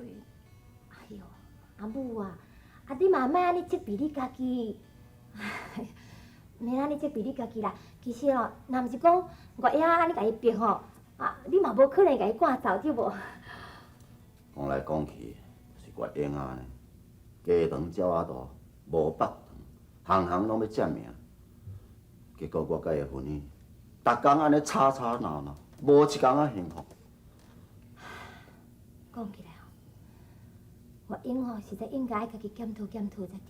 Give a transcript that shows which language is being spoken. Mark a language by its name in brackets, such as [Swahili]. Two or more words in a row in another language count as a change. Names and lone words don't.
[Min Nan Chinese] 哎呦，阿母啊，啊你嘛莫安尼责备你家己，免安尼责备你家己啦。其实哦，若毋是讲我爷安尼甲伊逼吼，啊你嘛无可能甲伊赶走对无？讲来讲去是我英啊呢，鸡肠鸟仔大，无腹肠，行行拢要占命。结果我甲伊婚姻，逐工安尼吵吵闹闹，无一工仔幸福。讲起来吼，我英吼实在应该家己检讨检讨才对。